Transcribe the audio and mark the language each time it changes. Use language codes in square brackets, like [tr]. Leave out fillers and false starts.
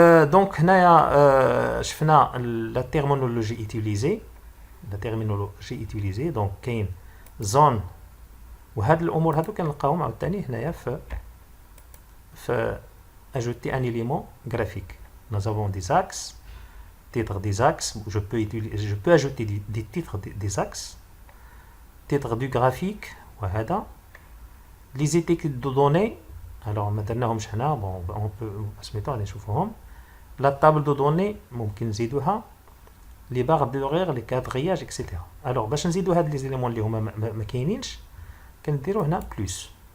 [fr] Donc [ar] هنايا شفنا [fr] la terminologie utilisée. La terminologie utilisée donc [ar] كاين زون وهاد الامور هادو كنلقاوهم عاوتاني هنايا في [fr] ajouter un élément graphique. Nous avons des axes, titre des axes, je peux ajouter des titres des axes, titre du graphique [ar] وهذا [fr] les étiquettes de données. [ar] alors ما درناهمش هنا [fr] bon on peut [ar] سميتو غادي نشوفوهم. [fr] la table de données [ar] ممكن نزيدوها [fr] les barres d'horaire, les quadrillages, etc. [ar] Alors, باش نزيدو هاد [fr] les éléments [ar] اللي هما ما كاينينش كنديرو هنا plus.